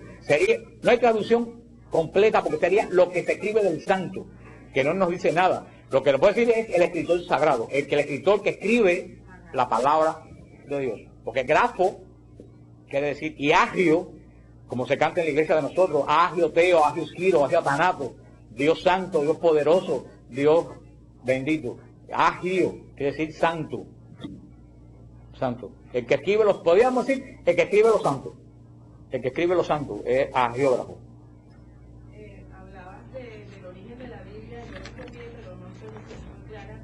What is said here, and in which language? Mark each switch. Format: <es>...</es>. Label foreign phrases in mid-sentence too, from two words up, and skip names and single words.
<es>No hay traducción completa porque sería lo que se escribe del santo, que no nos dice nada. Lo que nos puede decir es el escritor sagrado, el escritor que escribe la palabra de Dios. Porque grafo quiere decir, y agio, como se canta en la iglesia de nosotros,</es> <el>Άγιος Θεός, Άγιος Ισχυρός, Άγιος Αθάνατος,</el> <es>Dios santo, Dios poderoso, Dios bendito. Agio quiere decir santo. Santo. El que escribe podríamos decir, el que escribe los santos. El que escribe los santos es agiógrafo. Hablabas del origen de la Biblia, yo lo entendí, pero no estoy muy clara.</es>